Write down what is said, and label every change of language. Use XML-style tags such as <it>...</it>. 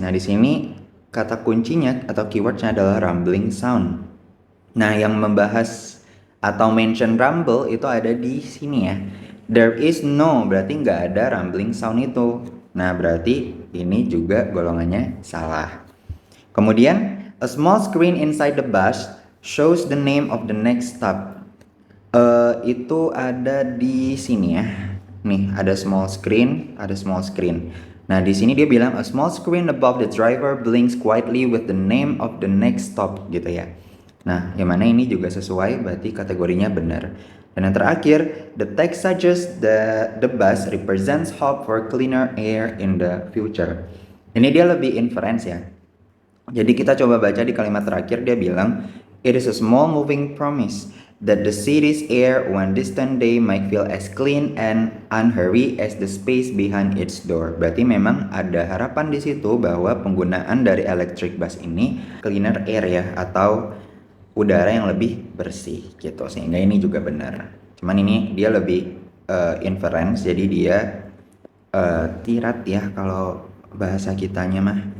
<id>Nah, di sini kata kuncinya atau keywordnya adalah rumbling sound. Nah, yang membahas atau mention rumble itu ada di sini ya.</id> <en>There is no,</en> <id>berarti nggak ada rumbling sound itu. Nah, berarti ini juga golongannya salah.</id> <en>Kemudian, a small screen inside the bus shows the name of the next stop.</en> <id>Itu ada di sini ya. Nih, ada small screen, ada small screen. Nah, di sini dia bilang</id> <en>a small screen above the driver blinks quietly with the name of the next stop gitu ya.</en> <id>Nah, yang mana ini juga sesuai, berarti kategorinya benar. Dan yang terakhir,</id> <en>the text suggests that the bus represents hope for cleaner air in the future.</en> <id>Ini dia lebih inference ya. Jadi kita coba baca di kalimat terakhir, dia bilang</id> <en>it is a small moving promise That the city's air one distant day might feel as clean and unhurried as the space behind its door.</en> <id>Berarti memang ada harapan di situ bahwa penggunaan dari electric bus ini</id> <en>cleaner air</en> <id>ya, atau udara yang lebih bersih gitu. Sehingga ini juga benar. Cuman ini dia lebih inference, jadi dia tirat ya kalau bahasa kitanya mah.</id>